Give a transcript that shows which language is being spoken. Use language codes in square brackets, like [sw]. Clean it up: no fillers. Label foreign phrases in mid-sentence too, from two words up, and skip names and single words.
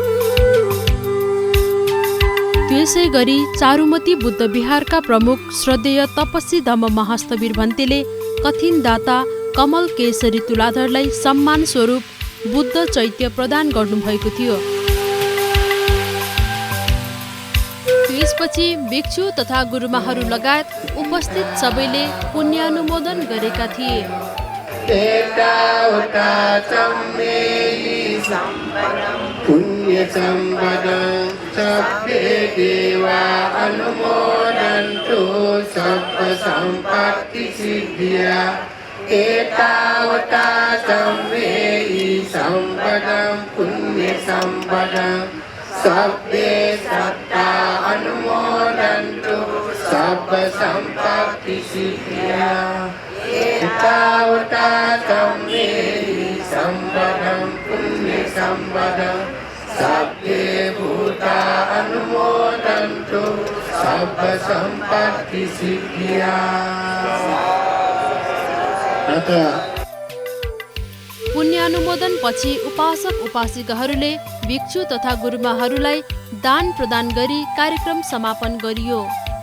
[ne] त्यसै गरी चारुमती बुद्ध विहारका प्रमुख श्रद्धेय तपस्वी धम्म महास्थवीर भन्तेले कथिन दाता कमल केशरी तुलाधरलाई सम्मान स्वरूप बुद्ध चैत्य प्रदान गर्नुभएको थियो। त्यसपछि भिक्षु तथा गुरुमाहरू लगायत उपस्थित सबैले पुण्यानुमोदन गरेका थिए। [pi] पुण्य सम्पदं सभ्ये देवा अनुमोदन्तु सर्व सम्पत्ति सिद्धिया एतावता सम्मेहि सम्पदं पुण्य सम्पदं सभ्ये सत्ता अनुमोदन्तु सर्व सम्पत्ति सिद्धिया एतावता सम्मेहि सम्पदं पुण्य सम्पदं सभ्ये भूता अनुमोदन्तु सर्व सम्पत्ति सिद्धिया। [ne] पुण्यानुमोदन पछि उपासक उपासिकाहरूले भिक्षु तथा गुरुमाहरूलाई दान प्रदान गरी कार्यक्रम समापन गरियो।